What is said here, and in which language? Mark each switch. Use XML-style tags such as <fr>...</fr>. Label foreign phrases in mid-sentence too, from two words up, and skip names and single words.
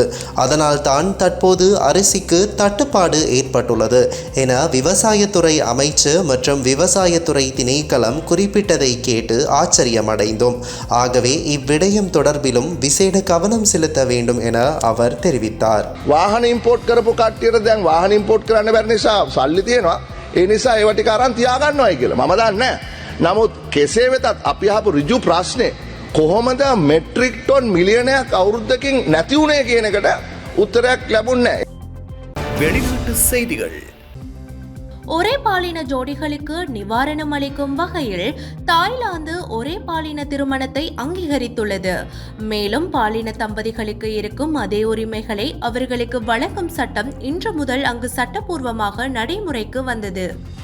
<ta>அதனால் தான் தற்போது அரிசிக்கு தட்டுப்பாடு ஏற்பட்டுள்ளது என விவசாயத்துறை அமைச்சு மற்றும் விவசாயத்துறை திணைக்களம் குறிப்பிட்டதை கேட்டு ஆச்சரியமடைந்தோம். ஆகவே இவ்விடயம் தொடர்பிலும் விசேட கவனம் செலுத்த வேண்டும் என அவர் தெரிவித்தார்.</ta> <si>වාහන ඉම්පෝට් කරපු කට්ටියට දැන් වාහන ඉම්පෝට් කරන්න බැරි නිසා සල්ලි තියෙනවා. ඒ නිසා ඒව ටික අරන් තියාගන්නවයි කියලා මම දන්නේ නැහැ. නමුත් කෙසේ වෙතත් අපි අහපු ඍජු ප්‍රශ්නේ කොහොමද මෙට්‍රික් ටන් මිලියනයක් අවුරුද්දකින් නැති වුණේ කියන එකට උත්තරයක් ලැබුණේ නැහැ.</si> <ta>வெளிநாட்டு செய்திகள். ஒரே பாலின ஜோடிகளுக்கு நிவாரணம் அளிக்கும் வகையில் தாய்லாந்து ஒரே பாலின திருமணத்தை அங்கீகரித்துள்ளது. மேலும் பாலின தம்பதிகளுக்கு இருக்கும் அதே உரிமைகளை அவர்களுக்கு வழங்கும் சட்டம் இன்று முதல் அங்கு சட்டப்பூர்வமாக நடைமுறைக்கு வந்தது.</ta>